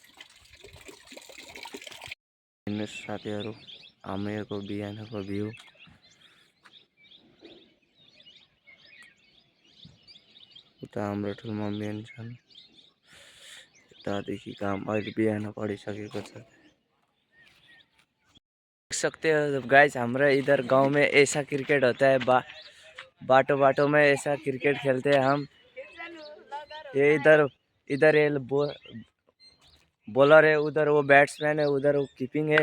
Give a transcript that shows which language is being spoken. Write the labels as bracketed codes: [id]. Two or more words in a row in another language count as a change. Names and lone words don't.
[ne] हेर्नुहोस् साथीहरू, हामीहरूको बिहानको भ्यू। उता हाम्रो ठुलो मम्मी छन्। यतादेखि काम अहिले बिहान पढिसकेको छ। [hi] देख सकते हो गाइस, हमारा इधर गांव में ऐसा क्रिकेट होता है। [ne] बाटो बाटो [hi] में ऐसा क्रिकेट खेलते हैं हम। ये इधर ये बॉलर है, उधर वो बैट्समैन है, उधर वो कीपिंग है।